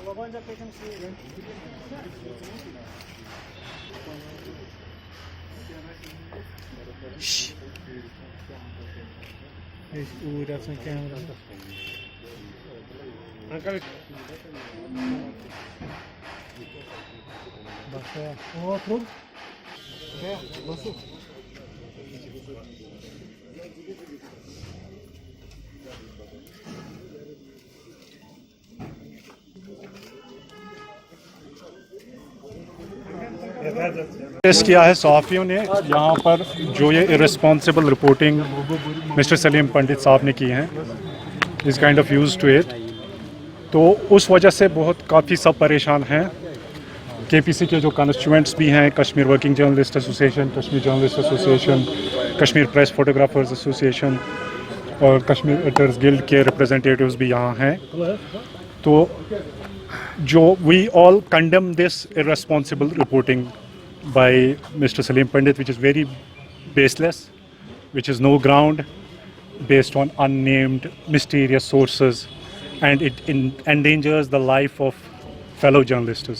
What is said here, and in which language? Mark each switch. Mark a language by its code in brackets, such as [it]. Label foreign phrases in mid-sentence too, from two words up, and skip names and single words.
[nl] Shh. Oeh, dat is een camera. [tr] Bak ya. Oo, otur. Ya, nasıl? [hi] टेस्ट किया है सहाफ़ियों ने यहाँ पर जो ये [en] irresponsible reporting [hi] मिस्टर सलीम पंडित साहब ने की हैं [en] is kind of used to it, [hi] तो उस वजह से बहुत काफ़ी सब परेशान हैं। केपीसी के जो कॉन्स्टिट्यूएंट्स भी हैं, कश्मीर वर्किंग जर्नलिस्ट एसोसिएशन, कश्मीर जर्नलिस्ट एसोसिएशन, कश्मीर प्रेस फोटोग्राफर्स एसोसिएशन और कश्मीर एडिटर्स गिल्ड के रिप्रेजेंटेटिव्स भी यहाँ हैं। तो जो [en] we all condemn this irresponsible reporting by Mr. Salim Pandit, which is very baseless, which is no ground, based on unnamed mysterious sources, and it endangers the life of fellow journalists.